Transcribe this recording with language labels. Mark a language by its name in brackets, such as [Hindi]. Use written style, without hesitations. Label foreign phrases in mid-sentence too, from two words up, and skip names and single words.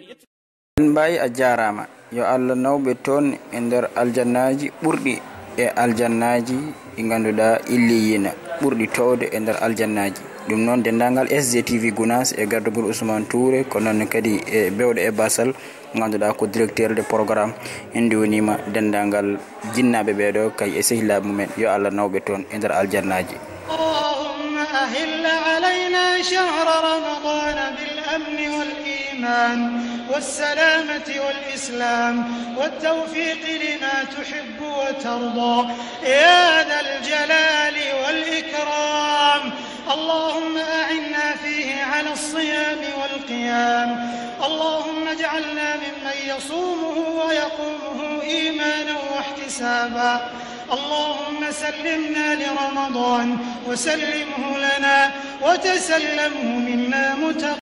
[Fula] mbay a jarama yo Allah nawbe ton e der aljannaji burdi e aljannaji di ganduda illiyina burdi towde e der aljannaji dum non dendangal SGTV Gunas e gardugol Ousmane Touré ko non kadi e bewde e basal ganduda ko [French] directeur de programme [Fula] indi wonima dendangal jinnabe beedo kay e sehilabe mumen yo Allah nawbe ton e der aljannaji [Arabic] اللهم أهله علينا شهر رمضان بالأمن والإيمان والسلامة والإسلام والتوفيق لما تحب وترضى يا ذا الجلال والإكرام اللهم أعنا فيه على الصيام والقيام اللهم اجعلنا ممن يصومه ويقومه إيمانا واحتسابا اللهم سلمنا لرمضان وسلمه لنا وتسلمه منا